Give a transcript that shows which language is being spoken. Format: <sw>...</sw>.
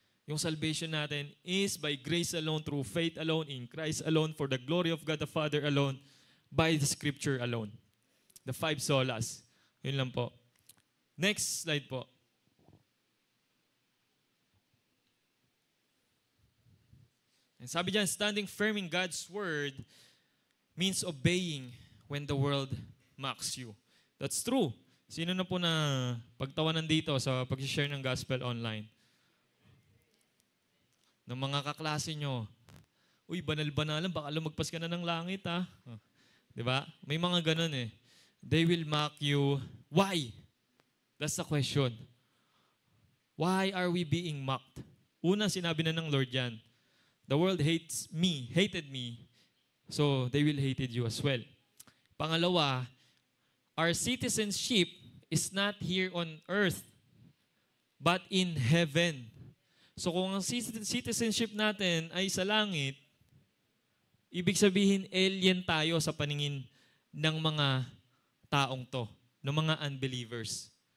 <en>Yung salvation natin is by grace alone, through faith alone, in Christ alone, for the glory of God the Father alone, by the Scripture alone. The 5 solas.</en> <tl>Yun lang po.</tl> <en>Next slide po. And sabi dyan, standing firm in God's word means obeying when the world mocks you. That's true.</en> <tl>Sino na po na pagtawanan dito sa pag-share ng gospel online? Ng mga kaklase nyo, uy, banal-banalan, baka lumagpas ka na ng langit, ha?</tl> <en>Diba?</en> <tl>May mga ganun eh.</tl> <en>They will mock you. Why? That's the question. Why are we being mocked?</en> <tl>Una, sinabi na ng Lord yan.</tl> <en>The world hated me, so they will hated you as well. Pangalawa, our citizenship is not here on earth, but in heaven.</en> <tl>So kung ang citizenship natin ay sa langit, ibig sabihin alien tayo sa paningin ng mga taong to, ng mga unbelievers.</tl>